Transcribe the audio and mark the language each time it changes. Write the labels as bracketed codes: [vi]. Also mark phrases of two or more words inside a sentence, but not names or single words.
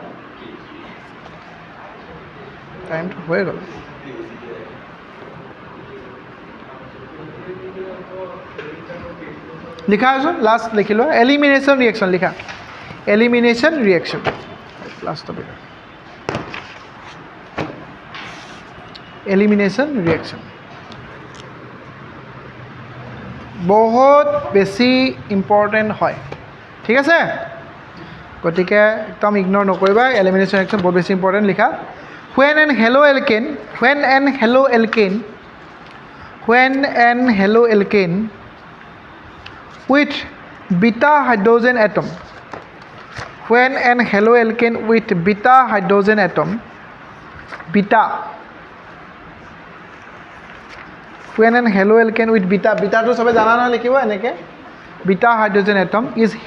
[as] টাইমটো হৈ গ'ল লিখা আছো লাষ্ট লিখি লোৱা [en] elimination reaction [as] লিখা [en] elimination reaction [as] লাষ্ট টপিক [en] elimination reaction [as] বহুত বেছি ইম্পৰ্টেণ্ট হয় ঠিক আছে গতিকে একদম ইগন'ৰ নকৰিবা [en] elimination reaction [as] বহুত বেছি ইম্পৰ্টেণ্ট লিখা [en] when an haloalkane with beta hydrogen atom when an haloalkane with beta hydrogen atom when an haloalkane with beta to [as] সবে জানা নহয় লিখিব এনেকে [en] beta hydrogen atom is